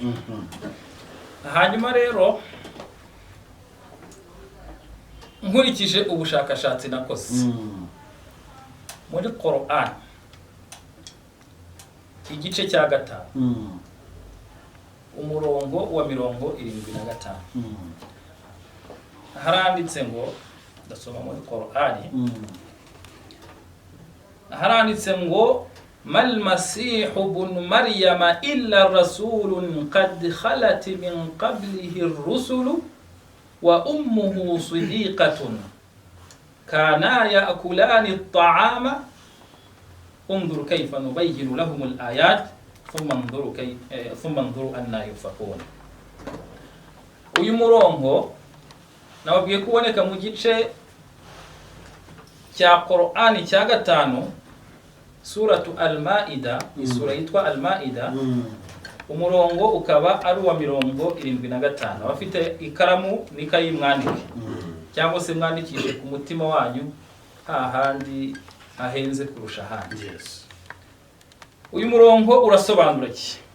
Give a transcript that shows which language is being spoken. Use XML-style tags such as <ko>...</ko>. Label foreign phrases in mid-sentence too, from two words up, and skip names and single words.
<rw>Hanyuma rero nkurikije ubushakashatsi nakoze muri Quran igice cya 5 umurongo wa 75 haranditse ngo ndasoma muri Qur'ani haranditse ngo</rw> <ar>ما المسيح ابن مريم إلا رسول قد خلت من قبله الرسل وأمه صديقة كانا يأكلان الطعام انظر كيف نبين لهم الآيات ثم انظروا أننا يؤفكون.</ar> <rw>uyu murongo nababwiye kuboneka mu gice cya Qur'ani cya 5 suratu al-Maida, isura yitwa al-Maida, umurongo ukaba ari wa 75. Abafite ikaramu nikayi mwandike cyangwa se mwandikishe ku mutima wanyu hahandi hahenze kurusha handi. Uyu murongo urasobanura iki?</rw>